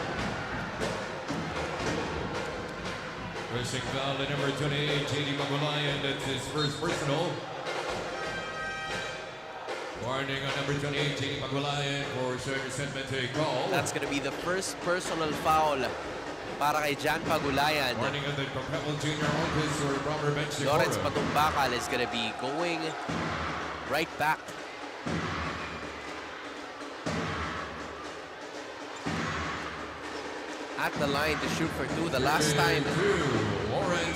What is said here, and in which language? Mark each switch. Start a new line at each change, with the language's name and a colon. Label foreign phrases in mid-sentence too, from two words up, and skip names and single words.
English: Pressing foul at number 28, JD Magulayan. That's his first personal. Warning on number 28, JD Magulayan for showing resentment to a call. That's going to be the first personal foul
Filipino: para kay
English: Jan Pagulayan. Warning on the Perpetual Junior Altas or Robert Bench. Lawrence Batumbakal is going to be going right back. At the line to shoot for 2. The last time Lawrence